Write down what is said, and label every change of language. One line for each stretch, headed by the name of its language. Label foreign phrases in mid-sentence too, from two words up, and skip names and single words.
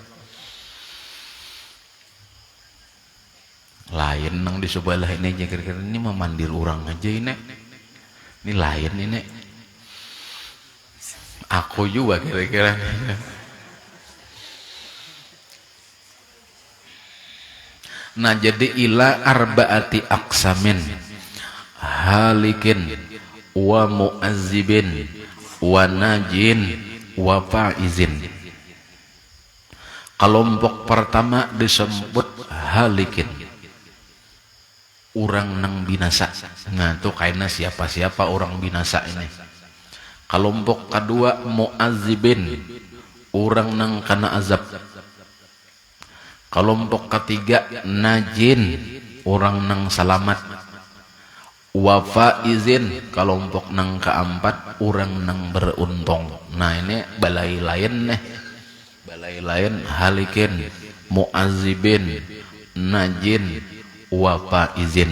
Banjar: Lain nang di sebelah ini aja kira-kira, ini memandir orang aja ini lain ini. Aku juga kira-kira.
Arabic: Nah jadi إلى أربعة أقسام هالكين ومعذبين وناجين وفائزين.
Banjar: Kelompok pertama disebut halikin, orang nang binasa. Nah itu kayaknya siapa-siapa orang binasa ini. Kelompok kedua mu'azzibin, orang nang kena azab. Kelompok ketiga najin, orang nang selamat.
Arabic: وفائزين,
Banjar: kelompok nang keempat orang nang beruntung. Nah ini balai lain nih, balai lain
Arabic: هالكين، معذبين، ناجين، وفائزين.